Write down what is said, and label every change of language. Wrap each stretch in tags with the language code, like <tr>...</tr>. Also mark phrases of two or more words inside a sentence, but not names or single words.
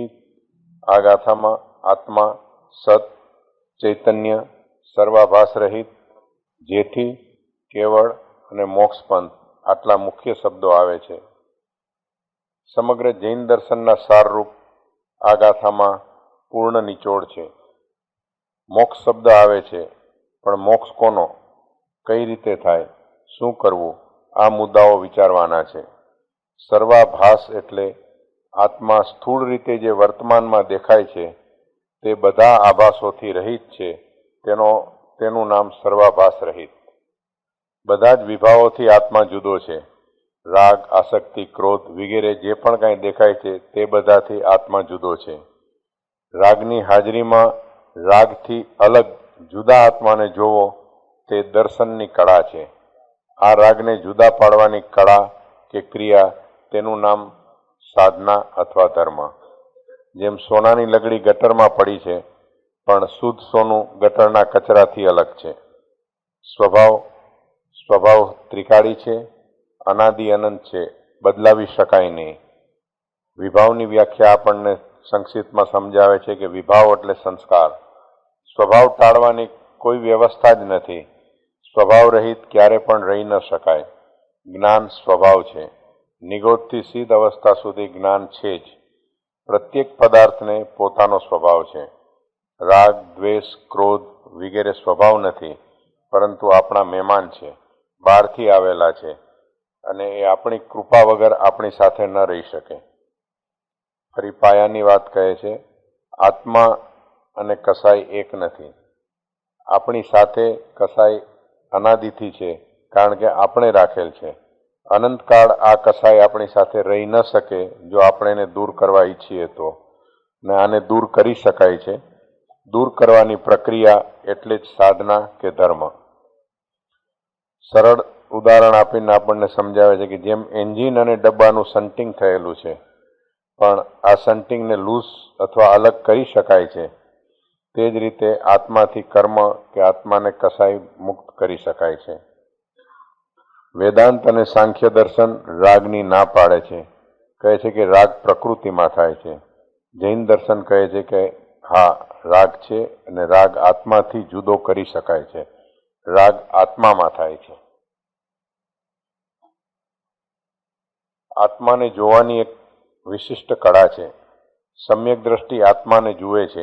<gu>આ ગાથામાં આત્મા સત ચૈતન્ય સર્વાભાસ રહિત જેથી કેવળ અને મોક્ષ પંથ આટલા મુખ્ય શબ્દો આવે છે। સમગ્ર જૈન દર્શનના સારરૂપ આ ગાથામાં પૂર્ણ નિચોડ છે। મોક્ષ શબ્દ આવે છે પણ મોક્ષ કોનો, કઈ રીતે થાય, શું કરવું, આ મુદ્દાઓ વિચારવાના છે। સર્વાભાસ એટલે આત્મા સ્થૂળ રીતે જે વર્તમાનમાં દેખાય છે તે બધા આભાસોથી રહિત છે તેનું નામ સર્વાભાસ રહિત। બધા જ વિભાવોથી આત્મા જુદો છે। રાગ, આસક્તિ, ક્રોધ વગેરે જે પણ કાંઈ દેખાય છે તે બધાથી આત્મા જુદો છે। રાગની હાજરીમાં રાગથી અલગ જુદા આત્માને જોવો તે દર્શનની કળા છે। આ રાગને જુદા પાડવાની કળા કે ક્રિયા તેનું નામ સાધના અથવા ધર્મ। જેમ સોનાની લગડી ગટરમાં પડી છે પણ શુદ્ધ સોનું ગટરના કચરાથી અલગ છે। સ્વભાવ ત્રિકાળી છે, અનાદિ અનંત છે, બદલાવી શકાય નહીં। વિભાવની વ્યાખ્યા આપણને સંક્ષિપ્તમાં સમજાવે છે કે વિભાવ એટલે સંસ્કાર। સ્વભાવ ટાળવાની કોઈ વ્યવસ્થા જ નથી। સ્વભાવ રહિત ક્યારે પણ રહી ન શકાય. જ્ઞાન સ્વભાવ છે। નિગોદથી સિદ્ધ અવસ્થા સુધી જ્ઞાન છે જ। પ્રત્યેક પદાર્થને પોતાનો સ્વભાવ છે। રાગ, દ્વેષ, ક્રોધ વગેરે સ્વભાવ નથી પરંતુ આપણા મહેમાન છે, બહારથી આવેલા છે અને એ આપણી કૃપા વગર આપણી સાથે ન રહી શકે। ફરી પાયાની વાત કહે છે, આત્મા અને કષાય એક નથી। આપણી સાથે કષાય અનાદિથી છે કારણ કે આપણે રાખેલ છે। અનંત કાળ આ કષાય આપણી સાથે રહી ન શકે જો આપણે ને દૂર કરવા ઈચ્છીએ તો, ને આને દૂર કરી શકાય છે। દૂર કરવાની પ્રક્રિયા એટલે જ સાધના કે ધર્મ। સરળ ઉદાહરણ આપીને આપણને સમજાવે છે કે જેમ એન્જિન અને ડબ્બાનું શન્ટિંગ થયેલું છે પણ આ શન્ટિંગને લૂઝ અથવા અલગ કરી શકાય છે તે જ રીતે આત્માથી કર્મ કે આત્માને કષાય મુક્ત કરી શકાય છે ते ज रीते आत्माथी कर्म के आत्माने कसाई मुक्त करी शकाय छे। વેદાંત અને સાંખ્ય દર્શન રાગની ના પાડે છે, કહે છે કે રાગ પ્રકૃતિમાં થાય છે। જૈન દર્શન કહે છે કે હા, રાગ છે અને રાગ આત્માથી જુદો કરી શકાય છે. રાગ આત્મામાં થાય છે. આત્માને જોવાની એક વિશિષ્ટ કળા છે. સમ્યક દ્રષ્ટિ આત્માને જુએ છે.</gu>